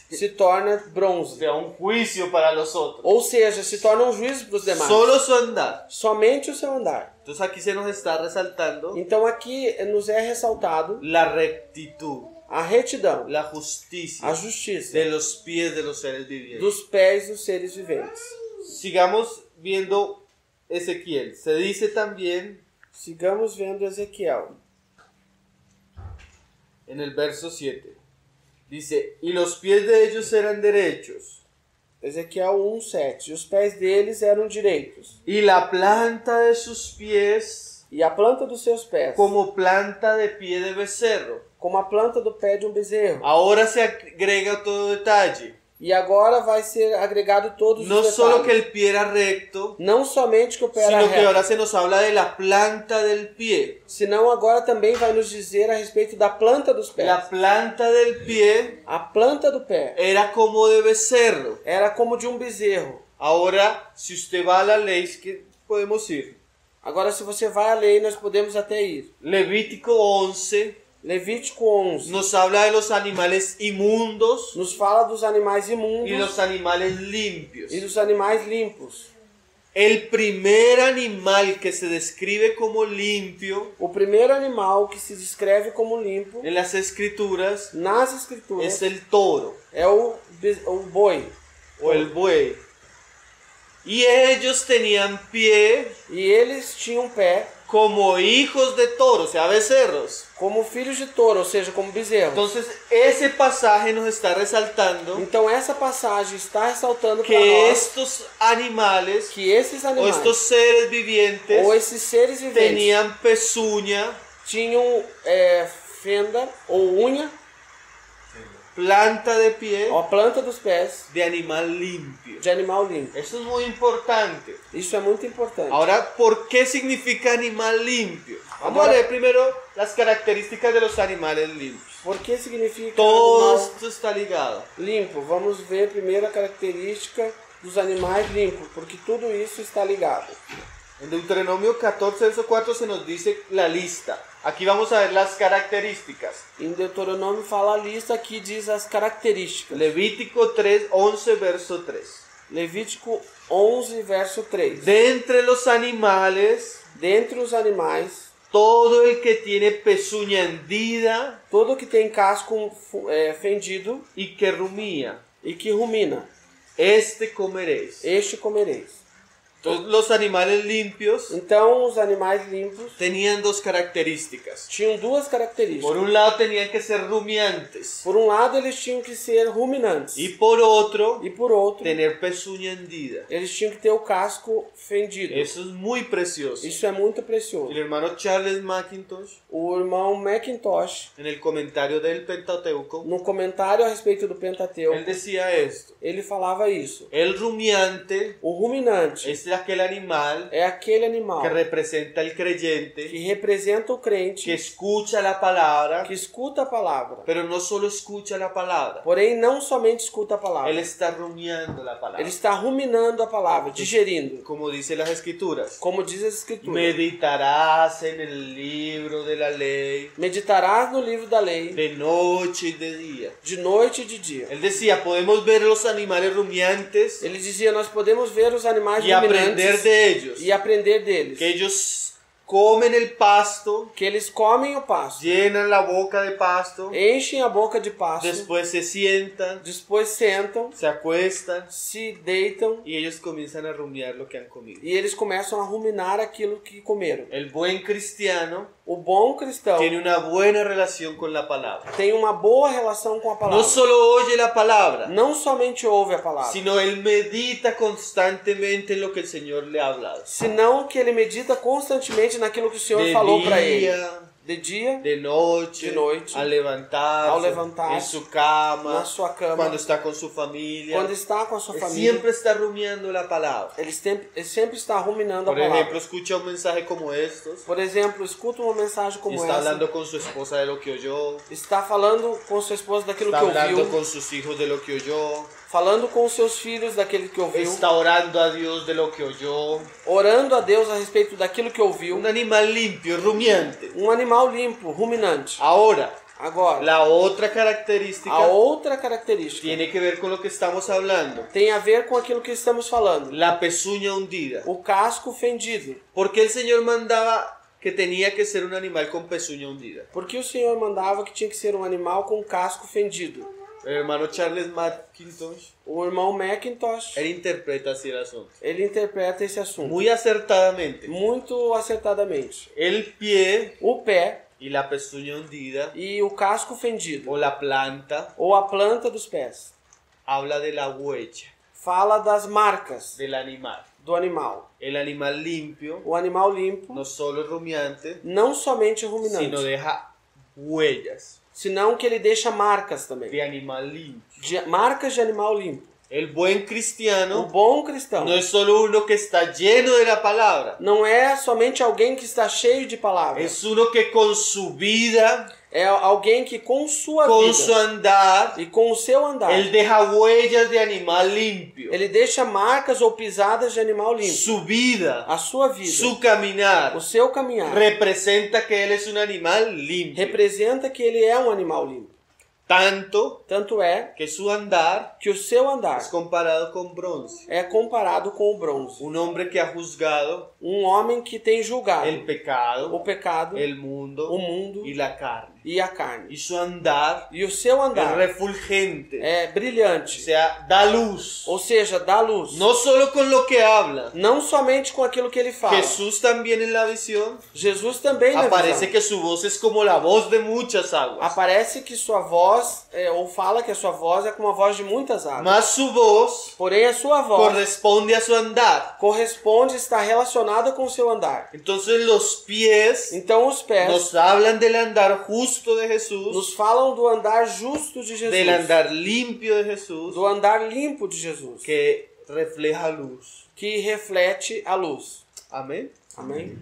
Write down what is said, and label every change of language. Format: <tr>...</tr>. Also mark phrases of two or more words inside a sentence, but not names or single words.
<pt>se torna O bronze.</pt> <es>sea, un juicio para los otros.</es> <pt>Ou seja, se torna um juízo para os demais.</pt> <es>Solo su andar.</es> <pt>Somente o seu andar.</pt> <es>Entonces aquí se nos está resaltando</es> <pt>Então aqui nos é ressaltado</pt> <es>la rectitud.</es> <pt>a retidão,</pt> <es>la justicia</es> <pt>a justiça</pt> <es>de los pies de los seres vivientes.</es> <pt>dos pés dos seres viventes.</pt> <es>Sigamos viendo Ezequiel. Se dice también</es> <pt>Sigamos vendo Ezequiel.</pt> <es>en el verso 7. Dice, y los pies de ellos eran derechos,</es> <pt>Ezequiel 1:7. E os pés deles eram direitos,</pt> <es>y la planta de sus pies</es> <pt>e a planta dos seus pés,</pt> <es>como planta de pie de becerro.</es> <pt>como a planta do pé de um bezerro.</pt> <es>Ahora se agrega todo detalle.</es> <pt>E agora vai ser agregado todos</pt> <es>No</es> <pt>os</pt> <es>solo que</es> <pt>detalhes.</pt> <es>el pie era recto,</es> <pt>Não somente que o pé era</pt> <es>sino que</es> <pt>reto,</pt> <es>ahora se nos habla de la planta del pie.</es> <pt>senão agora também vai nos dizer a respeito da planta dos pés.</pt> <es>La planta del pie</es> <pt>A planta do pé</pt> <es>era como de becerro.</es> <pt>era como de um bezerro.</pt> <es>Ahora, si usted va a la ley, que podemos ir.</es> <pt>Agora, se você vai à lei, nós podemos até ir.</pt> <es>Levítico 11</es> <pt>Levítico 11</pt> <es>nos habla de los animales inmundos</es> <pt>nos fala dos animais imundos</pt> <es>y los animales limpios.</es> <pt>e dos animais limpos.</pt> <es>El primer animal que se describe como limpio</es> <pt>O primeiro animal que se descreve como limpo</pt> <es>en las escrituras</es> <pt>nas escrituras</pt> <es>es el toro</es> <pt>é o boi.</pt> <es>o el buey. Y ellos tenían pie</es> <pt>E eles tinham pé</pt> <es>como hijos de toro, o sea, becerros.</es> <pt>como filhos de touro, ou seja, como bezerros.</pt> <es>Entonces, ese pasaje nos está resaltando</es> <pt>Então essa passagem está ressaltando para</pt> <es>que</es> <pt>nós</pt> <es>estos animales</es> <pt>que esses</pt> <es>o</es> <pt>animais</pt> <es>estos seres vivientes</es> <pt>ou esses seres viventes</pt> <es>tenían pezuña,</es> <pt>tinham fenda ou unha,</pt> <es>planta de pie</es> <pt>a planta dos pés</pt> <es>de animal limpio.</es> <pt>de animal limpo.</pt> <es>Eso es muy importante.</es> <pt>Isso é muito importante.</pt> <es>Ahora, ¿por qué significa animal limpio? Vamos Ahora- a leer primero las características de los animales limpios.</es> <pt>Por que significa</pt> <es>Todo</es> <pt>animal</pt> <es>esto está ligado.</es> <pt>limpo? Vamos ver primeiro a característica dos animais limpos, porque tudo isso está ligado.</pt> <es>En Deuteronomio 14, verso 4 se nos dice la lista. Aquí vamos a ver las características.</es> <pt>Em Deuteronômio fala a lista, aqui diz as características.</pt> <es>Levítico 3, 11, verso 3.</es> <pt>Levítico 11, verso 3.</pt> <es>De entre los animales,</es> <pt>Dentre os animais,</pt> <es>todo el que tiene pezuña hendida</es> <pt>todo que tem casco fendido</pt> <es>y que rumía,</es> <pt>e que rumina,</pt> <es>este comeréis.</es> <pt>este comereis.</pt> <es>Entonces, los animales limpios</es> <pt>Então, os animais limpos</pt> <es>tenían dos características.</es> <pt>tinham duas características.</pt> <es>Por un lado tenían que ser rumiantes</es> <pt>Por um lado, eles tinham que ser ruminantes.</pt> <es>y por otro</es> <pt>E por outro,</pt> <es>tener pezuña hendida.</es> <pt>eles tinham que ter o casco fendido.</pt> <es>Eso es muy precioso.</es> <pt>Isso é muito precioso.</pt> <es>El hermano Charles McIntosh,</es> <pt>O irmão Macintosh,</pt> <es>en el comentario del Pentateuco,</es> <pt>no comentário a respeito do</pt> <es>él</es> <pt>Pentateuco,</pt> <es>decía esto.</es> <pt>ele falava isso.</pt> <es>El rumiante</es> <pt>O ruminante</pt> <es>es aquel animal</es> <pt>é aquele animal</pt> <es>que representa al creyente,</es> <pt>que representa o</pt> <es>que</es> <pt>crente,</pt> <es>escucha la palabra,</es> <pt>que escuta a palavra.</pt> <es>pero no solo escucha la palabra.</es> <pt>Porém, não somente escuta a palavra.</pt> <es>Él está rumiando la palabra.</es> <pt>Ele está ruminando a palavra, digerindo.</pt> <es>Como dice las escrituras,</es> <pt>Como diz as escrituras.</pt> <es>meditarás en el libro de la ley</es> <pt>Meditarás no livro da lei,</pt> <es>de noche y de día.</es> <pt>de noite e de dia.</pt> <es>Él decía, podemos ver los animales rumiantes</es> <pt>Ele dizia, nós podemos ver os animais</pt> <es>y aprender</es> <pt>ruminantes</pt> <es>de ellos.</es> <pt>e aprender deles.</pt> <es>Que ellos comen el pasto,</es> <pt>Que eles comem o pasto,</pt> <es>llenan la boca de pasto,</es> <pt>enchem a boca de pasto,</pt> <es>después se sientan,</es> <pt>depois sentam,</pt> <es>se acuestan</es> <pt>se deitam</pt> <es>y ellos comienzan a rumiar lo que han comido.</es> <pt>e eles começam a ruminar aquilo que comeram.</pt> <es>El buen cristiano</es> <pt>O bom cristão</pt> <es>tiene una buena relación con la palabra.</es> <pt>tem uma boa relação com a</pt> <es>No</es> <pt>palavra.</pt> <es>solo oye la palabra,</es> <pt>Não somente ouve a palavra,</pt> <es>sino él medita constantemente en lo que el Señor le ha hablado.</es> <pt>senão que ele medita constantemente naquilo que o Senhor</pt> <es>De</es> <pt>falou para ele.</pt> <es>día,</es> <pt>De dia,</pt> <es>de noche,</es> <pt>De noite,</pt> <es>al levantarse,</es> <pt>ao levantar-se,</pt> <es>en su cama,</es> <pt>na sua cama,</pt> <es>cuando está con su familia.</es> <pt>quando está com a sua</pt> <es>Él</es> <pt>família,</pt> <es>siempre está rumiando la palabra.</es> <pt>ele sempre está ruminando a</pt> <es>Por ejemplo,</es> <pt>palavra.</pt> <es>escucha un mensaje como estos</es> <pt>Por exemplo, escuta uma mensagem</pt> <es>y</es> <pt>como</pt> <es>está</es> <pt>essa,</pt> <es>hablando con su esposa de lo que oyó,</es> <pt>está falando com sua esposa daquilo</pt> <es>está</es> <pt>que</pt> <es>hablando</es> <pt>ouviu,</pt> <es>con sus hijos de lo que oyó,</es> <pt>falando com os seus filhos daquele que ouviu,</pt> <es>está orando a Dios de lo que oyó.</es> <pt>orando a Deus a respeito daquilo que ouviu.</pt> <es>Un animal limpio, rumiante.</es> <pt>Um animal limpo, ruminante.</pt> <es>Ahora,</es> <pt>Agora,</pt> <es>la otra característica</es> <pt>a outra característica</pt> <es>tiene que ver con lo que estamos hablando.</es> <pt>tem a ver com aquilo que estamos falando.</pt> <es>La pezuña hundida.</es> <pt>O casco fendido.</pt> <es>¿Por qué el Señor mandaba que tenía que ser un animal con pezuña hundida.</es> <pt>Por que o Senhor mandava que tinha que ser um animal com casco fendido?</pt> <es>El hermano Charles Mackintosh,</es> <pt>O irmão Mackintosh,</pt> <es>él interpreta así el asunto.</es> <pt>ele interpreta esse assunto</pt> <es>Muy acertadamente.</es> <pt>muito acertadamente.</pt> <es>El pie</es> <pt>O pé</pt> <es>y la pezuña hundida,</es> <pt>e o casco fendido,</pt> <es>o la planta,</es> <pt>ou a planta dos pés,</pt> <es>habla de la huella</es> <pt>fala das marcas</pt> <es>del animal.</es> <pt>do animal.</pt> <es>El animal limpio</es> <pt>O animal limpo</pt> <es>no solo es rumiante,</es> <pt>não somente é</pt> <es>sino</es> <pt>ruminante,</pt> <es>deja huellas</es> <pt>senão que ele deixa marcas também.</pt> <es>de animal limpio.</es> <pt>Marcas de animal limpo.</pt> <es>El buen</es> <pt>O</pt> <es>cristiano</es> <pt>bom cristão</pt> <es>no es solo uno que está lleno de la palabra,</es> <pt>não é somente alguém que está cheio de palavras.</pt> <es>es uno que con su vida,</es> <pt>É alguém que com sua</pt> <es>con su</es> <pt>vida</pt> <es>andar,</es> <pt>e com o seu andar,</pt> <es>él deja huellas de animal limpio.</es> <pt>ele deixa marcas ou pisadas de animal limpo.</pt> <es>Su vida,</es> <pt>A sua vida,</pt> <es>su caminar,</es> <pt>o seu caminhar,</pt> <es>representa que él es un animal limpio.</es> <pt>representa que ele é um animal limpo.</pt> <es>Tanto</es> <pt>Tanto é</pt> <es>que su andar</es> <pt>que o seu andar</pt> <es>es comparado con bronce.</es> <pt>é comparado com o bronze.</pt> <es>Un hombre que ha juzgado</es> <pt>Um homem que tem julgado</pt> <es>el pecado,</es> <pt>o pecado,</pt> <es>el mundo</es> <pt>o mundo</pt> <es>y la carne.</es> <pt>e a carne.</pt> <es>Y su andar</es> <pt>E o seu</pt> <es>es</es> <pt>andar</pt> <es>refulgente,</es> <pt>é o brilhante,</pt> <es>sea, da luz.</es> <pt>ou seja, dá luz.</pt> <es>No solo con lo que habla.</es> <pt>Não somente com aquilo que ele fala.</pt> <es>Jesús también en la visión</es> <pt>Jesus também na</pt> <es>aparece</es> <pt>visão.</pt> <es>que su voz es como la voz de muchas aguas.</es> <pt>Aparece que sua voz, ou fala que a sua voz é como a voz de muitas águas.</pt> <es>Mas su voz</es> <pt>Porém, a sua voz</pt> <es>corresponde a su andar.</es> <pt>corresponde, está relacionada com o seu andar.</pt> <es>Entonces los pies</es> <pt>Então, os pés</pt> <es>nos hablan del andar justo de Jesús,</es> <pt>nos falam do andar justo de Jesus,</pt> <es>del andar limpio de Jesús,</es> <pt>do andar limpo de Jesus,</pt> <es>que refleja luz.</es> <pt>que reflete a luz.</pt> <es>Amén.</es> <pt>Amém?</pt>